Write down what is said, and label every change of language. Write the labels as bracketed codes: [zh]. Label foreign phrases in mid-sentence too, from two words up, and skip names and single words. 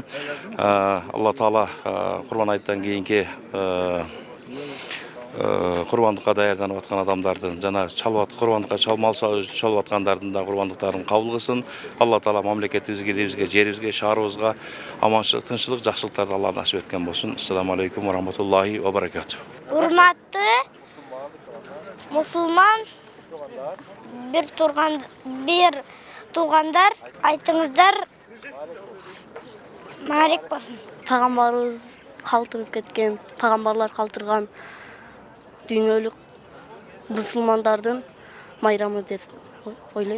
[ky] Алла Таала Курбан айттан кийинки курбандыкка даярданып аткан адамдардын жана курбандыкка чалып аткандардын да курбандыктарын кабыл кылсын. Алла Таала мамлекетибизге, элибизге, жерибизге, шаарыбызга аманчылык, тынччылык, жакшылыктарды Алла насип эткен болсун. [ar] السلام عليكم ورحمة الله وبركاته. [ky] Урматтуу мусулман бир туугандар, айтыңыздар марек болсун. Пайгамбарыбыз калтырып кеткен, пайгамбарлар калтырган дүйнөлүк мусулмандардын майрамы деп ойлойм.